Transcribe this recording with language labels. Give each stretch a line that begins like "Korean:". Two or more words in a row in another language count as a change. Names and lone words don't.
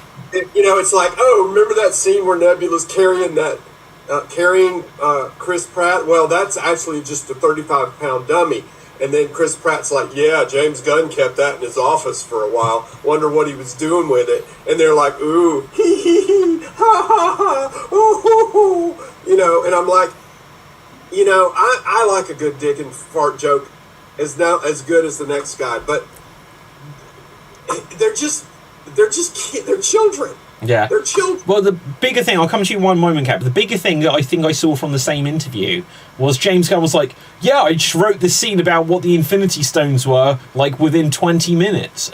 English: It's like, remember that scene where Nebula's carrying Chris Pratt? Well, that's actually just a 35-pound dummy. And then Chris Pratt's like, yeah, James Gunn kept that in his office for a while. Wonder what he was doing with it. And they're like, ooh, hee hee hee, ha ha ha, ooh hoo hoo. And I'm like, I like a good dick and fart joke as good as the next guy. But they're children. Yeah. They're children. Well, the bigger thing, I'll come to you in one moment, Cap. The bigger thing that I think I saw from the same interview was James Gunn was like, yeah, I just wrote this scene about what the Infinity Stones were, like, within 20 minutes.